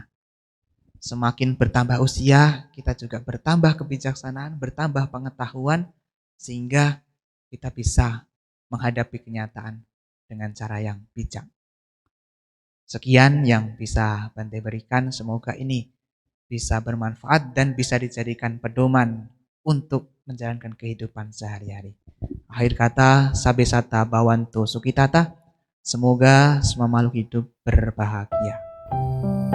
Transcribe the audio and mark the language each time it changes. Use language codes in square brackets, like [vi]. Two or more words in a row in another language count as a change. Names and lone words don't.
[id] Semakin bertambah usia, kita juga bertambah kebijaksanaan, bertambah pengetahuan, sehingga kita bisa menghadapi kenyataan dengan cara yang bijak. Sekian yang bisa Bante berikan, semoga ini bisa bermanfaat dan bisa dijadikan pedoman untuk menjalankan kehidupan sehari-hari. Akhir kata, [pi] sabe sata bawanto sukitata, [id] semoga semua makhluk hidup berbahagia.